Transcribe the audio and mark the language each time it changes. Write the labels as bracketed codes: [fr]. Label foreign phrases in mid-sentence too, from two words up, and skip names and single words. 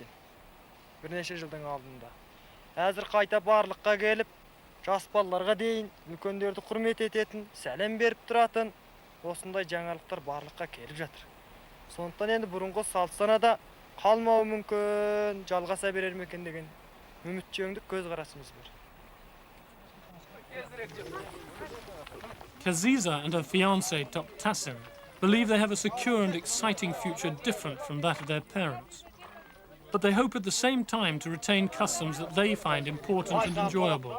[kk] Бірнеше жылдың алдында. Әзір қайта барлыққа келіп, жас балаларға дейін үлкендерді құрмет ететін, сәлем беріп тұратын осындай жаңалықтар барлыққа келіп жатыр. Сондықтан енді бұрынғы салт санада қалмауы мүмкін, жалғаса берер ме екен деген үмітчеңдік көзқарасымыз бар. [en] Kaziza and her fiancé Tassin believe they have a secure and exciting future different from that of their parents. But they hope at the same time to retain customs that they find important and enjoyable.